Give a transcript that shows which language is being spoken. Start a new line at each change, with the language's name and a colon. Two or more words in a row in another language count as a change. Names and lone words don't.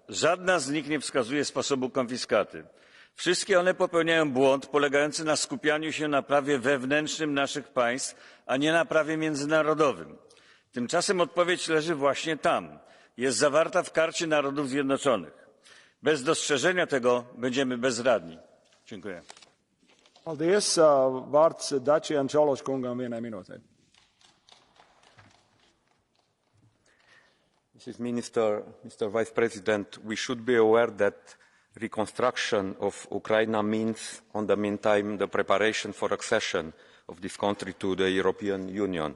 Polish: Żadna z nich nie wskazuje sposobu konfiskaty. Wszystkie one popełniają błąd polegający na skupianiu się na prawie wewnętrznym naszych państw, a nie na prawie międzynarodowym. Tymczasem odpowiedź leży właśnie tam. Jest zawarta w Karcie Narodów Zjednoczonych. Bez dostrzeżenia tego będziemy bezradni. Dziękuję.
Latvian: Paldies. Vārds Dačian Čološ kungam vienai minūtei.
English: Mr. Vice President, we should be aware that reconstruction of Ukraine means, in the meantime, the preparation for accession of this country to the European Union.